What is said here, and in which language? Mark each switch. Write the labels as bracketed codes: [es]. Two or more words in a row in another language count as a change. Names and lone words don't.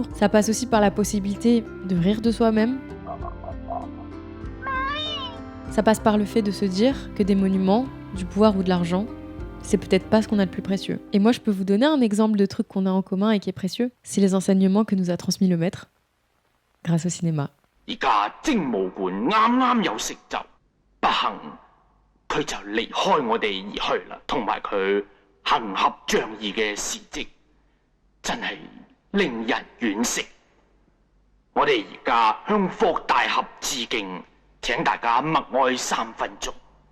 [fr] Ça passe aussi par la possibilité de rire de soi-même. Ça passe par le fait de se dire que des monuments, du pouvoir ou de l'argent, c'est peut-être pas ce qu'on a de plus précieux. Et moi, je peux vous donner un exemple de truc qu'on a en commun et qui est précieux. C'est les enseignements que nous a transmis le maître, grâce au cinéma. [yue] 而家精武館啱啱有成就，不幸佢就離開我哋而去啦，同埋佢行俠仗義嘅事蹟，真係令人惋惜。我哋而家向霍大俠致敬，請大家默哀3分鐘。